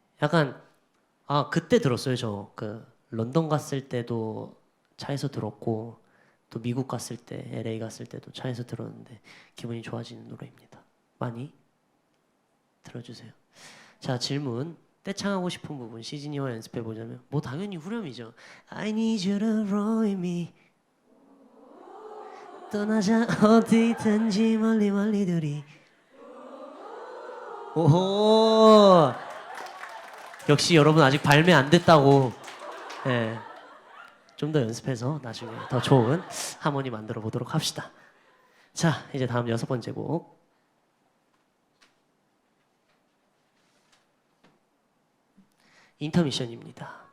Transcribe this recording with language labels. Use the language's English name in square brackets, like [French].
[Korean] 약간 그때 들었어요. 저 그 런던 갔을 때도 차에서 들었고 또 미국 갔을 때 LA 갔을 때도 차에서 들었는데 기분이 좋아지는 노래입니다. 많이 들어주세요. 자 질문 떼창하고 싶은 부분 시즈니와 연습해 보자면 뭐 당연히 후렴이죠. [English] I need you to roll with me [Korean] 떠나자 어디든지 멀리 멀리 둘이. 오호 역시 여러분 아직 발매 안 됐다고. 네. 좀 더 연습해서 나중에 더 좋은 하모니 만들어 보도록 합시다. 자 이제 다음 6번째 곡 인터미션입니다.